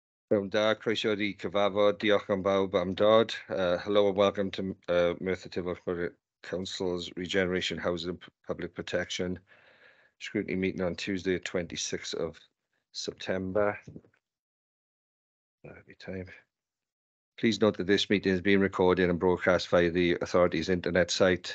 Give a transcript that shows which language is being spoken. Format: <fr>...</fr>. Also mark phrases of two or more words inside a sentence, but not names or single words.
<cy>Pnawn da, croeso i cyfarfod, diolch am bawb am dod.</cy> <en>Hello and welcome to Merthyr Tydfil Council's Regeneration Housing and Public Protection scrutiny meeting on Tuesday, 26th of September. Every time. Please note that this meeting is being recorded and broadcast via the authority's internet site.</en>